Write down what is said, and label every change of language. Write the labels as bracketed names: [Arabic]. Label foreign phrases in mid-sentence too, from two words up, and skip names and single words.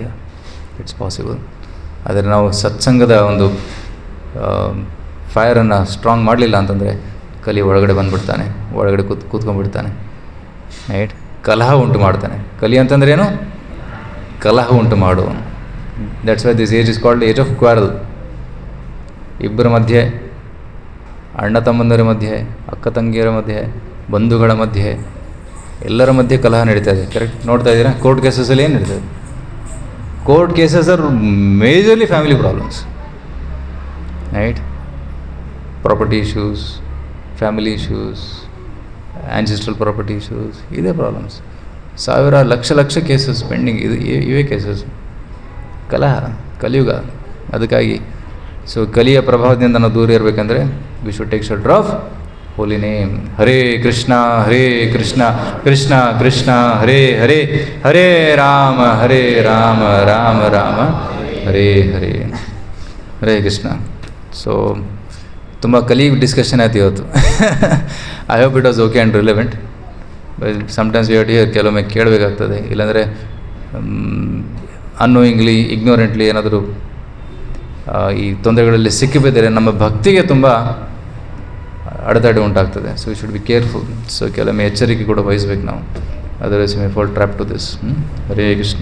[English] it's possible. [Kannada] ಆದರೆ ನಾವು ಸತ್ಸಂಗದ ಒಂದು ಫೈರನ್ನು ಸ್ಟ್ರಾಂಗ್ ಮಾಡಲಿಲ್ಲ ಅಂತಂದರೆ ಕಲಿ ಒಳಗಡೆ ಬಂದುಬಿಡ್ತಾನೆ, ಒಳಗಡೆ ಕೂತ್ಕೊಂಡ್ಬಿಡ್ತಾನೆ, ರೈಟ್. ಕಲಹ ಉಂಟು ಮಾಡ್ತಾನೆ. ಕಲಿ ಅಂತಂದ್ರೆ ಏನು? ಕಲಹ ಉಂಟು ಮಾಡುವನು. [English] That's why this age is called age of quarrel. [Kannada] ಇಬ್ಬರ ಮಧ್ಯೆ, ಅಣ್ಣ ತಮ್ಮಂದರ ಮಧ್ಯೆ, ಅಕ್ಕ ತಂಗಿಯರ ಮಧ್ಯೆ, ಬಂಧುಗಳ ಮಧ್ಯೆ, ಎಲ್ಲರ ಮಧ್ಯೆ ಕಲಹ ನಡೀತಾ ಇದೆ. ಕರೆಕ್ಟ್ ನೋಡ್ತಾ ಇದ್ದೀರಾ? ಕೋರ್ಟ್ ಕೇಸಸಲ್ಲಿ ಏನು ನಡೀತದೆ? [English] Court cases are majorly family problems, right. property issues, family issues, ancestral property issues, ಇದೇ ಪ್ರಾಬ್ಲಮ್ಸ್. [Kannada] ಸಾವಿರ ಲಕ್ಷ [English] cases pending. [Kannada] ಇವೇ ಕೇಸಸ್. ಕಲಹ, ಕಲಿಯುಗ. ಅದಕ್ಕಾಗಿ ಸೊ ಕಲಿಯ ಪ್ರಭಾವದಿಂದ ನಾವು ದೂರ ಇರಬೇಕಂದ್ರೆ [English] we should take shelter of holy name. [Kannada] ಹರೇ ಕೃಷ್ಣ ಕೃಷ್ಣ ಕೃಷ್ಣ ಹರೇ ಹರೇ, ಹರೇ ರಾಮ ರಾಮ ರಾಮ ಹರೇ ಹರೇ. ಹರೇ ಕೃಷ್ಣ. ಸೊ ತುಂಬ ಕಲಿ ಡಿಸ್ಕಷನ್ ಆಯ್ತು ಇವತ್ತು. [English] I hope it was okay and relevant. Sometimes we have to hear, [Kannada] ಕೆಲವೊಮ್ಮೆ ಕೇಳಬೇಕಾಗ್ತದೆ. ಇಲ್ಲಾಂದರೆ [English] annoyingly, ignorantly [Kannada] ಏನಾದರೂ ಈ ತೊಂದರೆಗಳಲ್ಲಿ ಸಿಕ್ಕಿಬಿದ್ದರೆ ನಮ್ಮ ಭಕ್ತಿಗೆ ತುಂಬ ಅಡೆತಡೆ ಉಂಟಾಗ್ತದೆ. [English] So we should be careful. [Kannada] ಸೊ ಕೆಲವೊಮ್ಮೆ ಎಚ್ಚರಿಕೆ ಕೂಡ ವಹಿಸ್ಬೇಕು ನಾವು. [English] Otherwise may fall trap to this. ಹರೇ ಕೃಷ್ಣ.